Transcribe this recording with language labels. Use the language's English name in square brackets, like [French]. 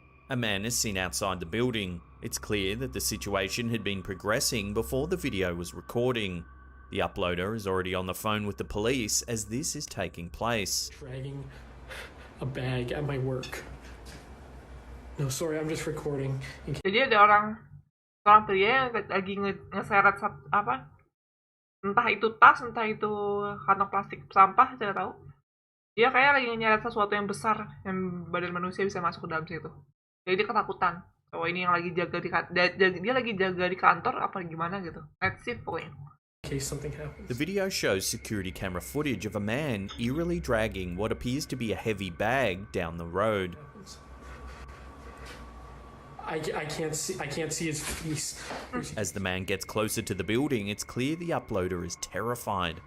[English] A man is seen outside the building. It's clear that the situation had been progressing before the video was recording. The uploader is already on the phone with the police as this is taking place. Dragging a bag at my work. No, sorry, I'm just recording. [Indonesian] Jadi ada orang pria yang lagi ngeseret apa? Entah itu tas, entah itu kantong plastik sampah, saya nggak tahu. Dia kayak lagi nyeret sesuatu yang besar yang badan manusia bisa masuk ke dalam situ. Jadi dia ketakutan. Oh ini yang lagi jaga dia lagi jaga di kantor apa gimana gitu. [English] Let's see [Indonesian] pokoknya. [English] The video shows security camera footage of a man eerily dragging what appears to be a heavy bag down the road. I can't see his face. As the man gets closer to the building, it's clear the uploader is terrified.